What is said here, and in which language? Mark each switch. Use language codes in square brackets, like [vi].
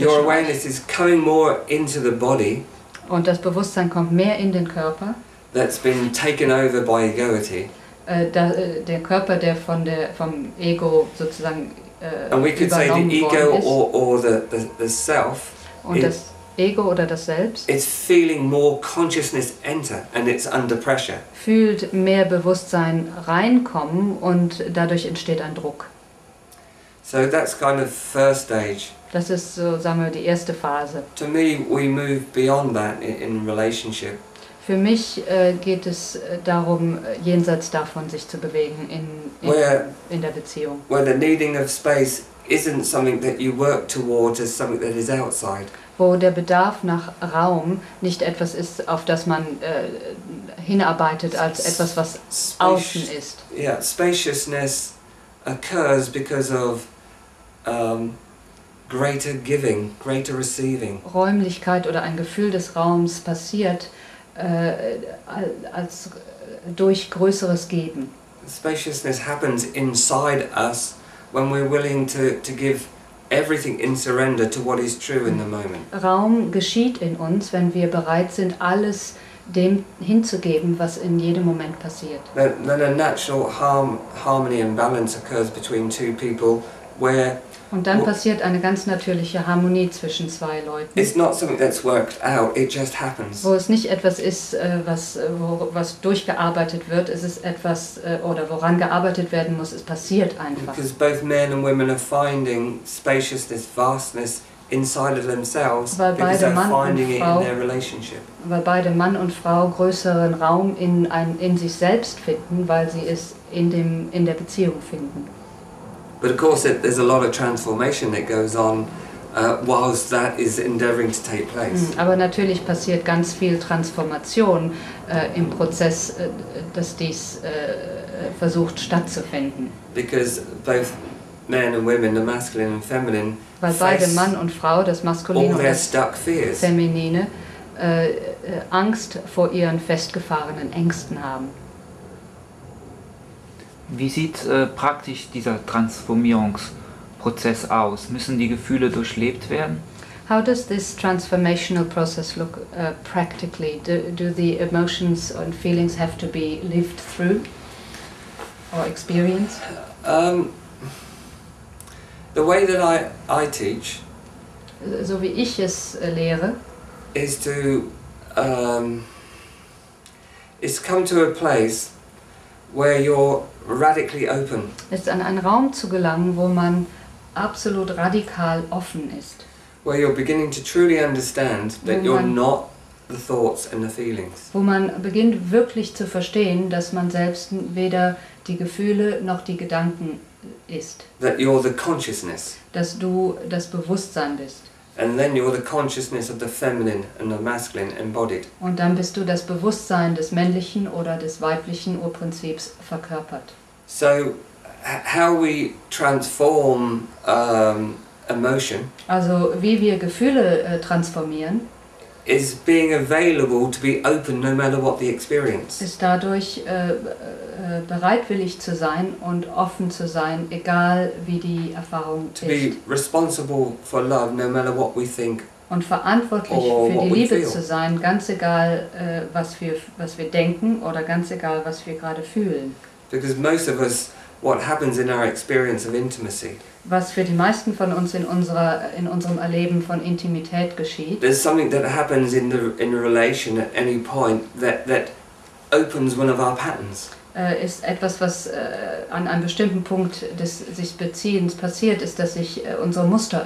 [en] Your awareness is coming more into the body. [de] Und das Bewusstsein kommt mehr in den Körper. [en] That's been taken over by egoity. [de] Der Körper, der vom Ego sozusagen [en] and we could say the ego or the self. [de] Und das Ego oder das Selbst. [en] It's feeling more consciousness enter and it's under pressure. [de] Fühlt mehr Bewusstsein reinkommen und dadurch entsteht ein Druck. [en] So that's kind of first stage. [de] Das ist so, sagen wir, die erste Phase. [en] To me, we move beyond that in relationship. [de] Für mich geht es darum, jenseits davon sich zu bewegen in der Beziehung. [en] Where the needing of space isn't something that you work towards as something that is outside. [de] Wo der Bedarf nach Raum nicht etwas ist, auf das man hinarbeitet, als etwas, was außen ist. [en] Yeah, spaciousness occurs because of greater giving, greater receiving. [de] Räumlichkeit oder ein Gefühl des Raums passiert als durch größeres Geben. [en] Spaciousness happens inside us when we're willing to give everything in surrender to what is true in the moment. [de] Raum geschieht in uns, wenn wir bereit sind, alles dem hinzugeben, was in jedem Moment passiert. [en] Then a natural harmony and balance occurs between two people where. [de] Und dann passiert eine ganz natürliche Harmonie zwischen zwei Leuten. [en] It's not something that's worked out, it just happens. [de] Wo es nicht etwas ist, was durchgearbeitet wird, es ist etwas, oder woran gearbeitet werden muss, es passiert einfach. [en] Because both men and women are finding spaciousness, vastness inside of themselves because they're finding it in their relationship. [de] Weil beide Mann und Frau größeren Raum in sich selbst finden, weil sie es in der Beziehung finden. [en] But of course, there's a lot of transformation that goes on whilst that is endeavoring to take place. [de] Aber natürlich passiert ganz viel Transformation im Prozess, dass dies versucht stattzufinden. [en] Because both men and women, the masculine and feminine, [de] weil beide Mann und Frau, das Maskuline und das Feminine, Angst vor ihren festgefahrenen Ängsten haben. Wie sieht praktisch dieser Transformierungsprozess aus? Müssen die Gefühle durchlebt werden? [en] How does this transformational process look practically? Do the emotions and feelings have to be lived through or experienced? The way that I teach, [de] so wie ich es lehre, [en] is to come to a place where you're radically open. [de] Ist an einen Raum zu gelangen, wo man absolut radikal offen ist. [en] Where you're beginning to truly understand that you're not the thoughts and the feelings. [de] Wo man beginnt wirklich zu verstehen, dass man selbst weder die Gefühle noch die Gedanken ist. [en] That you're the consciousness. [de] Dass du das Bewusstsein bist. [en] And then you're the consciousness of the feminine and the masculine embodied. [de] Und dann bist du das Bewusstsein des männlichen oder des weiblichen Urprinzips verkörpert. [en] So how we transform emotion [de] Also wie wir Gefühle transformieren, [en] is being available to be open no matter what the experience. [de] ist dadurch bereitwillig zu sein und offen zu sein, egal wie die Erfahrung [en] To [de] ist. [en] be responsible for love no matter what we think. [de] Und verantwortlich [en] Or [de] für [en] what [de] die [en] we [de] Liebe [en] feel. [de] zu sein, ganz egal was wir denken oder ganz egal was wir gerade fühlen. [en] Because most of us, what happens in our experience of intimacy, [de] Was für die meisten von uns in unserem Erleben von Intimität geschieht, [en] there's something that happens in a relation at any point that opens one of our patterns. [de] Ist etwas, was an einem bestimmten Punkt des sich Beziehens passiert, ist, dass sich unsere Muster